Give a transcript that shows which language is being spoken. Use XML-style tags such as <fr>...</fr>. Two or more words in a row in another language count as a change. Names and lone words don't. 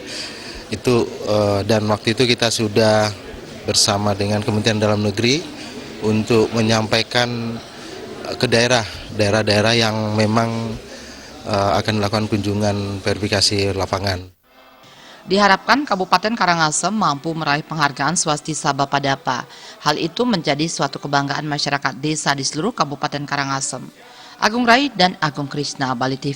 <id>Itu dan waktu itu kita sudah bersama dengan Kementerian Dalam Negeri untuk menyampaikan ke daerah-daerah yang memang akan melakukan kunjungan verifikasi lapangan. Diharapkan Kabupaten Karangasem mampu meraih penghargaan Swasti Sabha Padapa. Hal itu menjadi suatu kebanggaan masyarakat desa di seluruh Kabupaten Karangasem. Agung Rai dan Agung Krishna, Bali TV.</id>